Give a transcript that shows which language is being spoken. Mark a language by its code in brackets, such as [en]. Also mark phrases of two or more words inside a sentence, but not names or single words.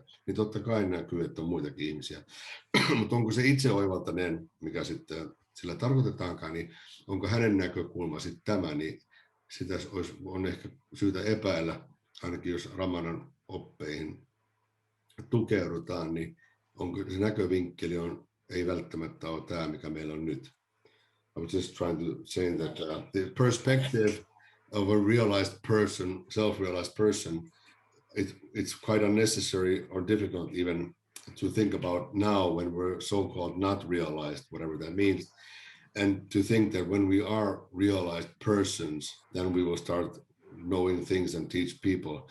[fi] Niin totta kai näkyy, että on muitakin ihmisiä. Mutta onko se itse oivaltaneen, mikä sitten sillä tarkoitetaankaan, niin onko hänen näkökulma sitten tämä, niin sitä on ehkä syytä epäillä, ainakin jos Ramanan oppeihin tukeudutaan, niin onko se näkövinkkeli ei välttämättä ole tämä, mikä meillä on nyt. [en] I was just trying to say that the perspective of a realized person, self-realized person, it's quite unnecessary or difficult even to think about now when we're so-called not realized, whatever that means, and to think that when we are realized persons, then we will start knowing things and teach people.